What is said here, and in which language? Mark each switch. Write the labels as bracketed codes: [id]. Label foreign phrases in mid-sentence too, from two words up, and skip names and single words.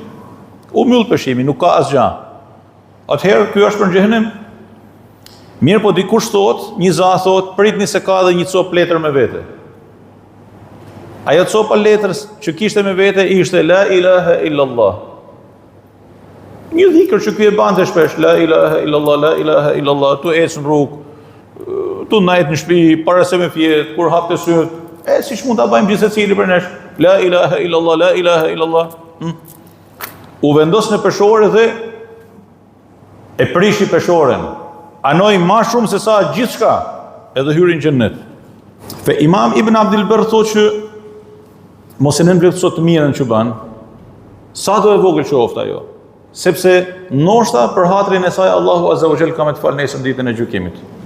[sq] U mbyll peshimi, nuk ka asgjë. Atëherë, ky është për xhehenem. Mirë, po dikush thot, një za thot, pritni se ka dhe një copë letër me vete. Ajo copa letrës që kishte me vete ishte [ar] لا إله إلا الله. [sq] Një dhikër që ky e bante shpesh, [ar] لا إله إلا الله، لا إله إلا الله, [sq] tu ecë në rrugë, tu najt në shtëpi, para se me fjetë, kur hapte syt, siç mund ta bëjmë gjithë secili për nesh, [ar] لا إله إلا الله، لا إله إلا الله. [sq] U vendos në peshore dhe e prishi peshoren. Anoi ma shumë se sa gjithçka, edhe hyri në xhennet. Fe Imam Ibn Abdul Barr thotë që mos e nënvlerëso të mirën që bën, sa do e vogël qoftë ajo, sepse ndoshta për hatrin e saj Allahu [ar] عز وجل [sq] ka me të falë nesër ditën e gjykimit.